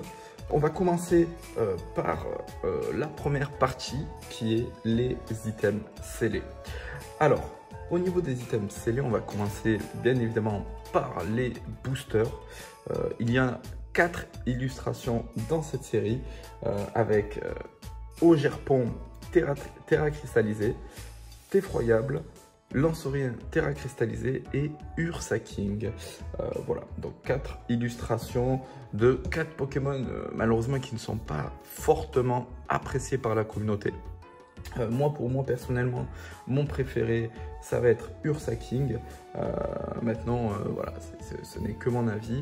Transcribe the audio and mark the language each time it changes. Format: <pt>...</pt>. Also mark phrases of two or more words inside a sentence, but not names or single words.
<fr>On va commencer par la première partie qui est les items scellés. Alors, au niveau des items scellés, on va commencer bien évidemment par les boosters. Il y a 4 illustrations dans cette série avec Ogerpon Terra Cristallisée, Theffroyable, Lanceurien Terra Cristallisée et Ursaking. Voilà, donc 4 illustrations de 4 Pokémon malheureusement qui ne sont pas fortement appréciés par la communauté. Pour moi personnellement, mon préféré ça va être Ursaking. Maintenant voilà, ce n'est que mon avis.</fr>